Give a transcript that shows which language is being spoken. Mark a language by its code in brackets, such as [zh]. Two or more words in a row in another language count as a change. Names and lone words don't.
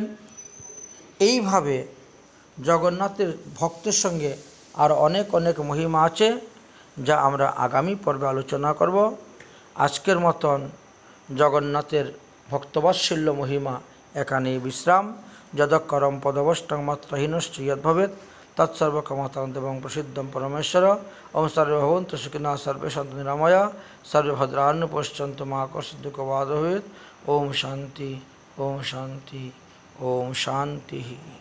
[bn] এইভাবে জগন্নাথের ভক্তের সঙ্গে আর অনেক অনেক মহিমা আছে, যা আমরা আগামী পর্বে আলোচনা করব। আজকের মতন জগন্নাথের ভক্তবাৎসল্য মহিমা এখানেই বিশ্রাম। [sa] यदक्षरम पदवष्टं मात्रहीनश्च यद्भवेत् तत्सर्वक्षमतां देवं प्रसिद्धं परमेश्वर। ॐ सर्वे भवन्तु सुखिनः, सर्वे सन्तु निरामया, सर्वे भद्राणि पश्यन्तु मा कश्चित् दुःखभाग् भवेत्। ॐ शान्ति, ॐ शान्ति, ॐ शान्ति।